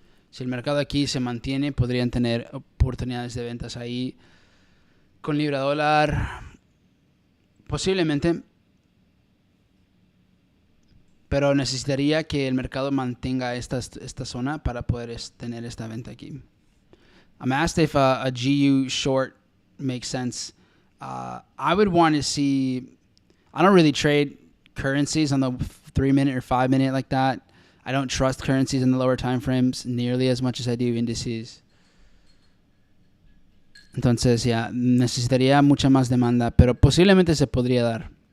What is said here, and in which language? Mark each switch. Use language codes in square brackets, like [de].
[es] Si el mercado aquí se mantiene, podrían tener oportunidades de ventas ahí. Con libra dólar, posiblemente. Pero necesitaría que el mercado mantenga esta zona para poder tener esta venta aquí. [en] I'm asked if a GU short makes sense. I would want to see... I don't really trade currencies on the 3 minute or 5 minute like that. I don't trust currencies in the lower time frames nearly as much as I do indices. [es] Entonces, ya, necesitaría mucha más demanda, pero posiblemente se podría dar.